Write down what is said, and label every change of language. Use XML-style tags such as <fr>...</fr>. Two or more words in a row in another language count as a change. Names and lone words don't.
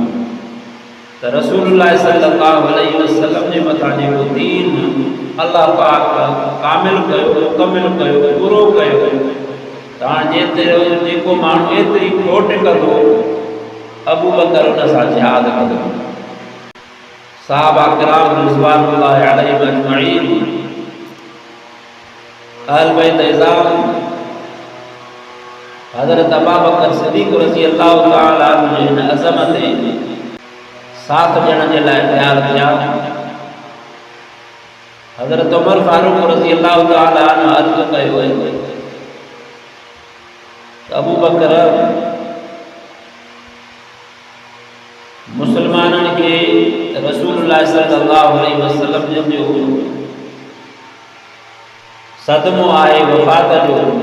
<sd>त</sd> <ar>رسول الله صلى الله عليه وسلم</ar> <sd>जे मथां जेको दीन अल्लाह पाक कामिल कयो, मुकमिल कयो, पूरो कयो, त हाणे जेको माण्हू एतिरी खोट कंदो अबू बकर उन सां जिहाद कंदो। सहाबा किराम</sd> <ar>رضوان الله عليهم أجمعين,</ar> <sd>अहल बैत इज़ाम, हज़रत अबू बकर सिद्दीक़</sd> <ar>رضي الله تعالى عنه</ar> <sd>जे हिन अज़मत साथ ॾियण जे लाइ तयारु थिया। हज़रत उमर फारूक</sd> <ar>رضي الله تعالى عنه</ar> <sd>अर्ज़ु कयो त अबू बकर मुसलमाननि खे</sd> <ar>رسول الله صلى الله عليه وسلم</ar> <sd>जो सदमो आहे वफ़ात जो</sd>